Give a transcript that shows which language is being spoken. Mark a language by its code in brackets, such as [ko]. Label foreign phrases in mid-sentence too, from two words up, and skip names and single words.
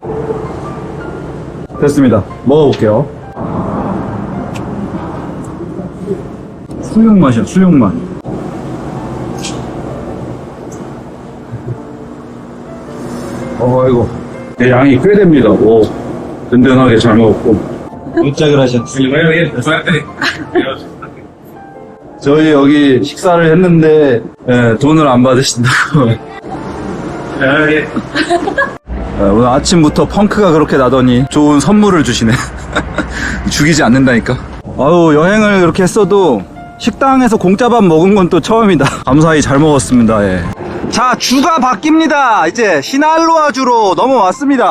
[ko] 됐습니다. 먹어볼게요. 수육 맛이야, 수육 맛. 아이고. 양이 꽤 됩니다. 오, 든든하게 잘 먹었고. 깜짝을 하셨어요. [es] Que le vaya bien. Suerte. Adiós. [ko] 저희 여기 식사를 했는데, 돈을 안 받으신다고. [es] Que le vaya bien. [ko] 오늘 아침부터 펑크가 그렇게 나더니 좋은 선물을 주시네. 죽이지 않는다니까. 아유, 여행을 그렇게 했어도 식당에서 공짜밥 먹은 건 또 처음이다. 감사히 잘 먹었습니다. 예. 자, 주가 바뀝니다. 이제 시날로아주로 넘어왔습니다.